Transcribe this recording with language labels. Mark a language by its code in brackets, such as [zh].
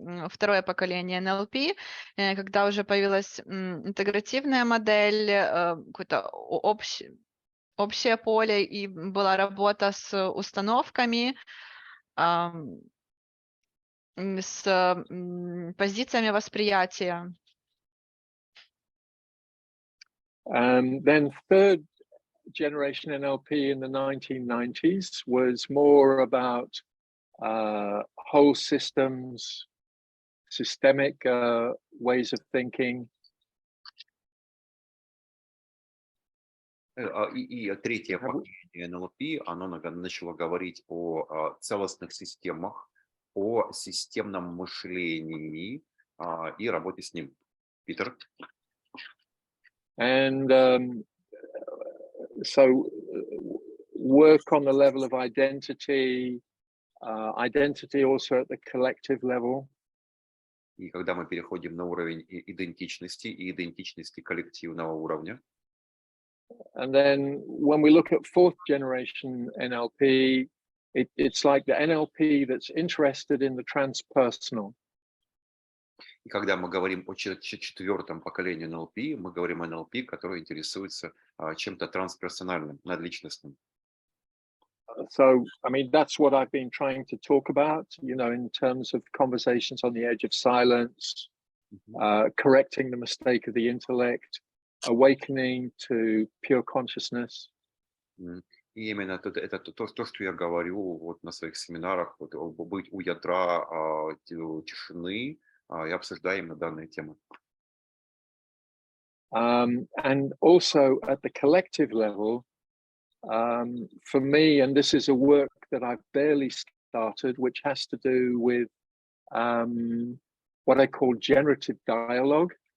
[ru] второе поколение NLP, когда уже появилась интегративная модель, какое-то общее поле, и была работа с установками, с позициями восприятия. [en] And then third generation NLP in the 1990s was more about whole systems, systemic ways of thinking. [ru] И третье поколение НЛП, оно начало говорить о целостных системах, о системном мышлении и работе с ним. Питер? [en] And so work on the level of identity, identity also at the collective level. [ru] И когда мы переходим на уровень идентичности и идентичности коллективного уровня. [en] And then when we look at fourth generation NLP, it's like the NLP that's interested in the transpersonal. [ru] И когда мы говорим о четвертом поколении НЛП, мы говорим о НЛП, который интересуется чем-то трансперсональным, надличностным. [en] So, I mean, that's what I've been trying to talk about, you know, in terms of conversations on the edge of silence, correcting the mistake of the intellect, awakening to pure consciousness. [ru] И именно это то, что я говорю вот на своих семинарах, вот, быть у ядра тишины, и обсуждаем на данные темы. [en] And also at the collective level, for me, and this is a work that I've barely started, which has to do with what I call generative dialogue.